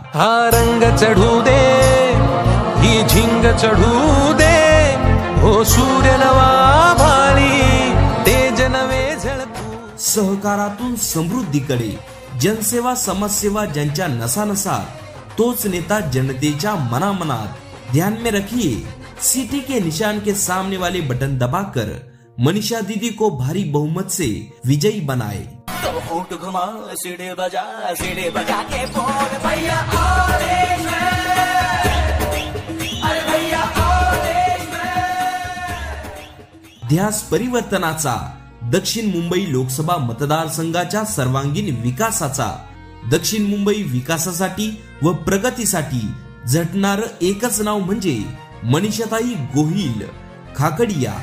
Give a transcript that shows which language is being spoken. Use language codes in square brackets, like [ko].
[mr] हा रंग चढू दे, ही झिंग चढू दे, हो सूर्य नवा भाळी तेज नवे झळकू। सहकारातून समृद्धीकडे, जनसेवा समाजसेवा ज्यांच्या नसा तोच नेता जनतेच्या मनामनात। [hi] ध्यान में रखिए, सिटी के निशान के सामने वाले बटन दबाकर मनीषा दीदी को भारी बहुमत से विजयी बनाए। ऊंट घुमा सीढ़ी बजा के बोल भैया [en] all is well, [hi] अरे भैया ऑल इज वेल। [mr] ध्यास परिवर्तनाचा, दक्षिण मुंबई लोकसभा मतदारसंघाच्या सर्वांगीण विकासाचा, दक्षिण मुंबई विकासासाठी व प्रगतीसाठी झटणार एकच नाव म्हणजे मनीषाताई गोहिल खाकड़िया।